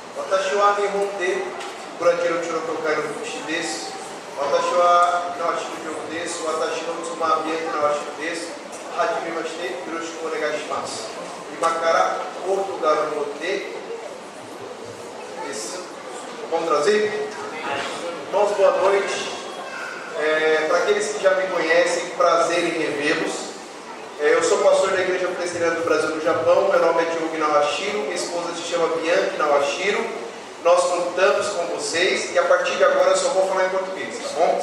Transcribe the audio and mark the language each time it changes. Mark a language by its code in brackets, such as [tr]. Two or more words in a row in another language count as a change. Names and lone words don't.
[ja] 私は日本でブラジルチョロ教会の牧師です。私はナワシの教です。私の妻は宮城ナワシです。はじめまして、よろしくお願いします。今からポルトガル語でです。 [pt] Vamos trazer? Irmãos, boa noite. Para aqueles que já me conhecem, prazer em revê-los. Eu sou pastor da Igreja Presbiteriana do Brasil no Japão. Meu nome é Diogo Nawashiro, minha esposa se chama Bianchi Nawashiro. Nós contamos com vocês e a partir de agora eu só vou falar em português, tá bom?